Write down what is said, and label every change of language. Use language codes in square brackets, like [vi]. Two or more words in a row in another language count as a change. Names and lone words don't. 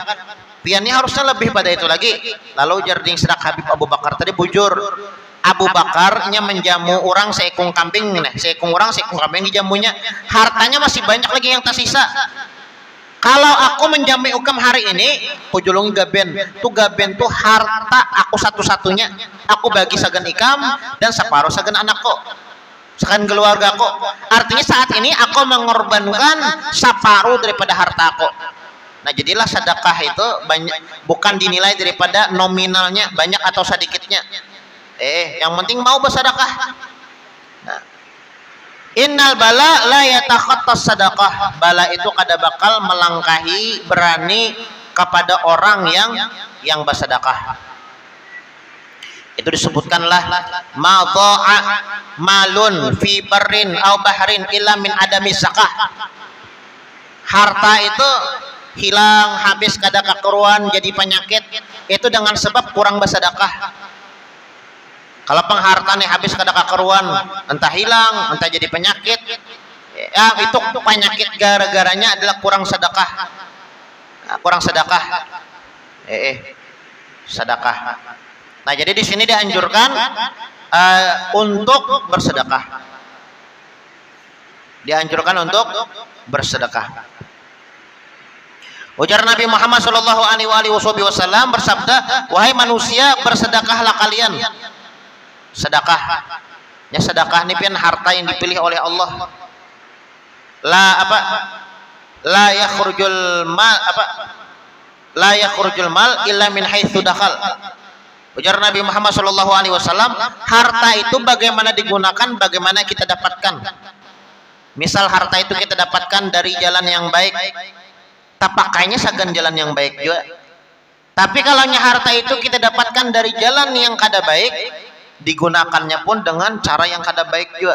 [bjn] Piannya harusnya lebih pada itu lagi. Lalu ujar ding sedak Habib Abu Bakar tadi bujur Abu Bakarnya menjamu orang seekung kambing nih, seekung orang seekung kambing dijamunya. Hartanya masih banyak lagi yang tersisa. Kalau aku menjamu ukam hari ini, pujulungi gaben. Tuh gaben tuh harta aku satu-satunya. Aku bagi sagan ikam dan separuh sagan anakku. Sekan keluargaku. Artinya saat ini aku mengorbankan separuh daripada hartaku. Nah, jadilah sedekah itu banyak, bukan dinilai daripada nominalnya banyak atau sedikitnya. Yang penting mau bersedekah. Nah, [ar] إن البلاء لا يتخطى الصدقة. [bjn] Bala itu kada bakal melangkahi berani kepada orang yang bersedekah. [ar] Itu disebutkanlah ما ضاع مال في بر أو بحر إلا من عدم الزكاة. [bjn] Harta itu hilang, habis kada kakeruan, jadi penyakit, itu dengan sebab kurang bersedekah. Kalau penghartaan habis kada kakeruan, entah hilang, entah jadi penyakit, ya itu penyakit gara-garanya adalah kurang sedekah. Kurang sedekah. Sedekah. Nah, jadi di sini dianjurkan untuk bersedekah. Dianjurkan untuk bersedekah. Ujar Nabi Muhammad [ar] صلى الله عليه وسلم [bjn] bersabda, wahai manusia, bersedekahlah kalian. Sedekah. Ya, sedekah ini pian harta yang dipilih oleh Allah. [ar] لا يخرج المال إلا من حيث دخل. [bjn] Ujar Nabi Muhammad [ar] صلى الله عليه وسلم, [bjn] harta itu bagaimana digunakan, bagaimana kita dapatkan. Misal harta itu kita dapatkan dari jalan yang baik, tak pakainya sagan jalan yang baik juga. Tapi kalau harta itu kita dapatkan dari jalan yang kada baik, digunakannya pun dengan cara yang kada baik juga.